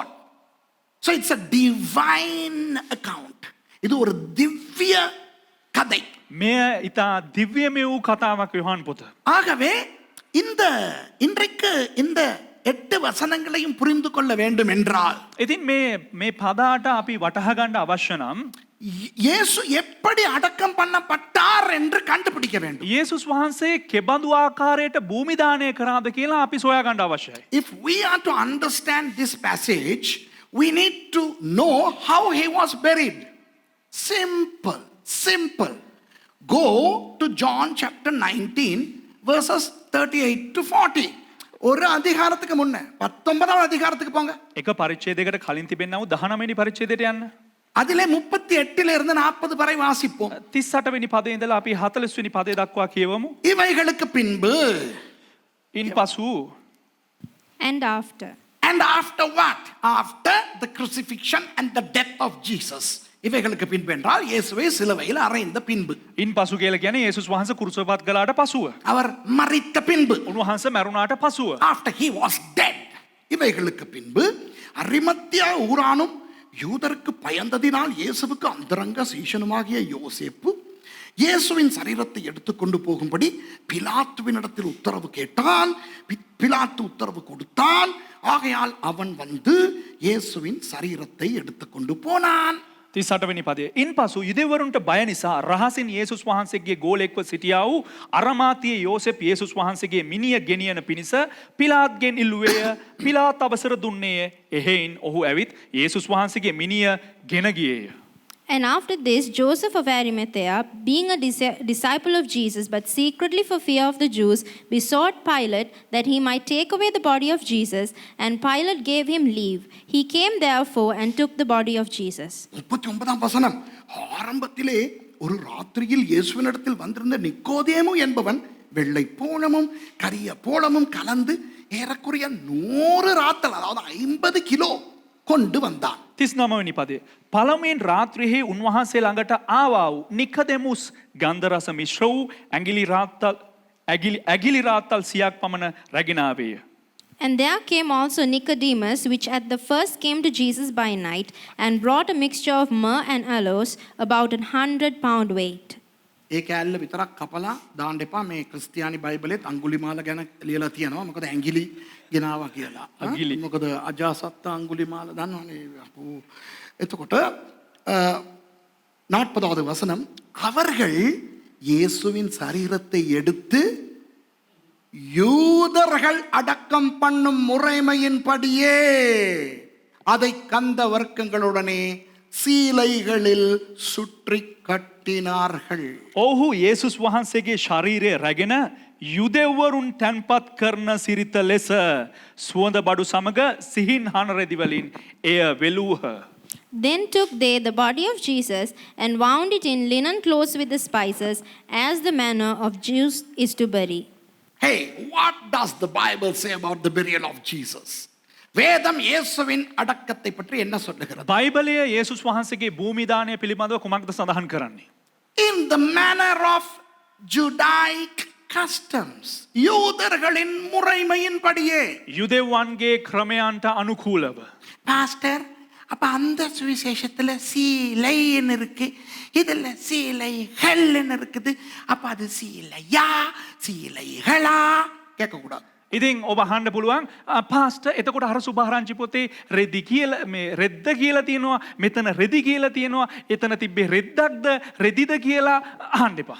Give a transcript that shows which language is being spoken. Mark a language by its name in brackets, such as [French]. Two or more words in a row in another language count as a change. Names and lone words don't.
[English] So it's a divine account. [Tamil] இது ஒரு திவ்ய கதை. [Sinhala] මෙය ඉතා දිව්‍යමය වූ කතාවක් යොහාන් පොත. [Tamil] ஆகவே இன்றைக்கு இந்த 8 வசனங்களையும் புரிந்து கொள்ள வேண்டும் என்றால் [Sinhala] ඉතින් මේ පදාට අපි වටහා ගන්න අවශ්‍ය නම් [Tamil] இயேசு எப்படி அடக்கம் பண்ணப்பட்டார் என்று கண்டுபிடிக்க வேண்டும். [Sinhala] යේසුස් වහන්සේ කෙබඳු ආකාරයට භූමිදානය කරාද කියලා අපි සොයා ගන්න අවශ්‍යයි. [English] If we are to understand this passage, we need to know how he was buried. Simple. Go to John chapter 19 verses 38 to 40. [Tamil] ஒரு அதிகாரத்துக்கு முன்ன 19வது அதிகாரத்துக்கு போங்க. [Sinhala] එක පරිච්ඡේදයකට කලින් තිබෙනා වූ 19 වෙනි පරිච්ඡේදයට යන්න. [Tamil] அதிலே 38 இருந்து 40 வரை வாசிப்போம். [Sinhala] 38 වෙනි පදේ ඉඳලා අපි 40 වෙනි පදේ දක්වා කියවමු. [Tamil] இவைகளுக்கு பின்பு [Sinhala] ඉන්පසු [English] And after. And after what? After the crucifixion and the death of Jesus. [Tamil] இவைகளுக்கு பின்பு என்றால் இயேசுவை சிலுவையில் அறைந்த பின்பு. [Sinhala] ඉන්පසු කියලා කියන්නේ යේසුස් වහන්සේ කුරුසපත් කළාට පසුව. [Tamil] அவர் மரித்த பின்பு. [Sinhala] උන්වහන්සේ මරුණාට පසුව. [English] After he was dead. [Tamil] இவைகளுக்கு பின்பு அரிமத்தியா ஊரானும் யூதருக்கு பயந்ததினால் இயேசுவுக்கு அந்தரங்க சீஷனுமாகிய யோசேப்பு இயேசுவின் சரீரத்தை எடுத்துக்கொண்டு போகும்படி பிலாத்துவினிடத்தில் உத்தரவு கேட்டான். பிலாத்து உத்தரவு கொடுத்தான். ஆகையால் அவன் வந்து இயேசுவின் சரீரத்தை எடுத்துக்கொண்டு போனான். [Sinhala] 38 වෙනි පදය. ඉන්පසු යුදෙවරුන්ට බය නිසා රහසින් යේසුස් වහන්සේගේ ගෝලෙක්ව සිටියා වූ අරමාතියේ යෝසෙප් යේසුස් වහන්සේගේ මිනිය ගෙනියන පිණිස පිලාත්ගෙන් ඉල්ලුවේය. පිලාත් අවසර දුන්නේය. එහෙයින් ඔහු ඇවිත් යේසුස් වහන්සේගේ මිනිය ගෙන ගියේය. [English] And after this, Joseph of Arimathea, being a disciple of Jesus, but secretly for fear of the Jews, besought Pilate that he might take away the body of Jesus, and Pilate gave him leave. He came therefore and took the body of Jesus. [Tamil] 39ஆம் வசனம். ஆரம்பத்திலே ஒரு ராத்திரியில் இயேசுவினிடத்தில் வந்திருந்த நிக்கோதேமு என்பவன் வெள்ளை போளமும் கரிய போளமும் கலந்து ஏறக்குறைய 100 ராத்தல், அதாவது 50 கிலோ கொண்டு வந்தான். [Sinhala] 39 වෙනි පදේ. පළමුවෙන් රාත්‍රියේ උන්වහන්සේ ළඟට ආවා වූ නිකදෙමුස් ගන්ධ රස මිශ්‍ර වූ ඇගිලි රාත්තල් 100ක් පමණ රැගෙන ආවේය. [English] And there came also Nicodemus, which at the first came to Jesus by night, and brought a mixture of myrrh and aloes, about 100 pound weight. [Sinhala] ඒ කෑල්ල විතරක් කපලා දාන්න එපා. මේ ක්‍රිස්තියානි බයිබලෙත් අඟුලිමාල ගැන ලියලා තියෙනවා. මොකද ඇඟිලි ගෙනාවා කියලා. ඇඟිලි. මොකද අජාසත්ත අඟුලිමාල දන්නවනේ. එතකොට [Tamil] 40வது வசனம். அவர்கள் இயேசுவின் சரீரத்தை எடுத்து யூதர்கள் அடக்கம் பண்ணும் முறைமையின்படியே அதை கந்த வர்க்கங்களுடனே සීලයිகளில் சுற்றி கட்டினார்கள். [Sinhala] ඔහු යේසුස් වහන්සේගේ ශරීරය රැගෙන යුදෙව්වරුන් තැන්පත් කරන සිරිත ලෙස සුවඳ බඩු සමග සිහින් හන රෙදි වලින් එය වෙලූහ. [English] Then took they the body of Jesus and wound it in linen clothes with the spices, as the manner of Jews is to bury. Hey, what does the Bible say about the burial of Jesus? [Tamil] வேதம் இயேசுவின் அடக்கத்தை பற்றி என்ன சொல்லுகிறது? [Sinhala] බයිබලය යේසුස් වහන්සේගේ භූමිදානය පිළිබඳව කුමක්ද සඳහන් කරන්නේ? [English] In the manner of Judaic customs. [Tamil] யூதர்களின் முறைமையின்படியே. [Sinhala] යුදෙව්වන්ගේ ක්‍රමයන්ට අනුකූලව. [Tamil] பாஸ்டர், அப்ப அந்த சுவிசேஷத்துல சீலைன்னு இருக்கு, இதுல சீலைகள்னு இருக்குது. அப்ப அது சீலையா சீலைகளா கேட்க கூடாது. [Sinhala] ඉතින් ඔබ අහන්න පුළුවන් පාස්ටර් එතකොට අර සුභාරංචි පොතේ රෙදි කියලා මේ රෙද්ද කියලා තියෙනවා, මෙතන රෙදි කියලා තියෙනවා, එතන තිබ්බේ රෙද්දක්ද රෙදිද කියලා අහන්න එපා.